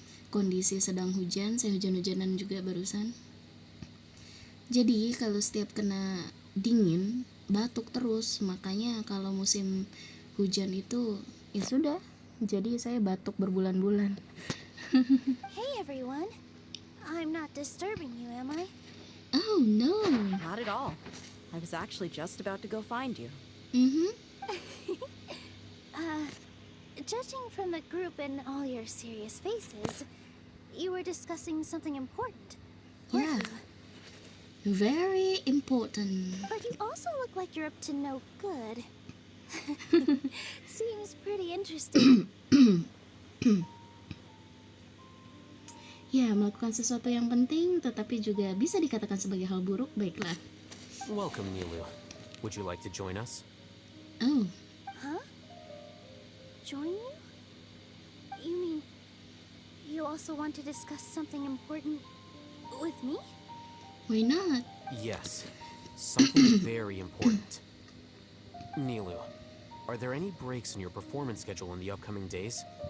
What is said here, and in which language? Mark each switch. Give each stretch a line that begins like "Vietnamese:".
Indonesian: Kondisi sedang hujan, saya hujan-hujanan juga barusan. Jadi kalau setiap kena dingin, batuk terus. Makanya kalau musim hujan itu, ya sudah. Jadi saya batuk berbulan-bulan.
English: Hey everyone. I'm not disturbing you, am I? Oh no. Not at all. I was actually just about to go find you. Judging from the group and all your serious faces, you were discussing something important. Yeah. weren't you? Very important. But you also look like you're up to no good. Seems pretty interesting.
Indonesian: Ya, melakukan sesuatu yang penting tetapi juga bisa dikatakan sebagai hal buruk, baiklah.
English: Welcome, Nilu. Would you like to join us? Oh, Huh? Join you? You mean you also want to discuss something important with me? why not? Yes. Something very important. Nilu, are there any breaks in your performance schedule in the upcoming days?